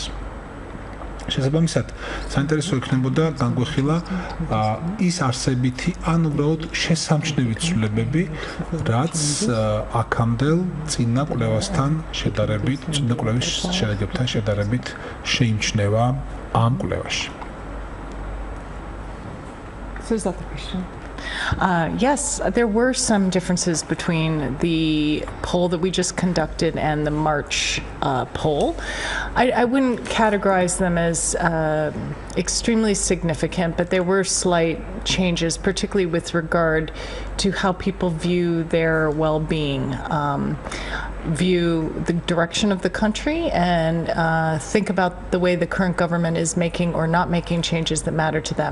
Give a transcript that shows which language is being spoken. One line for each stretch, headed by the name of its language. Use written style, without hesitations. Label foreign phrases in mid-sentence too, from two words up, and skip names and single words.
Georgian: შესაბამისად, საინტერესო იქნებოდა განგვეხილა ის არსებითი ან უბრალოდ შესამჩნევი ცვლილებები, რაც აქამდელ წინა კვლევასთან შედარებით, წინა კვლევის შედეგებთან შედარებით შეიმჩნევა ამ კვლევაში.
English: So is that the question? Yes, there were some differences between the poll that we just conducted and the March poll. I wouldn't categorize them as extremely significant, but there were slight changes, particularly with regard to how people view their well-being, view the direction of the country, and think about the way the current government is making or not making changes that matter to them.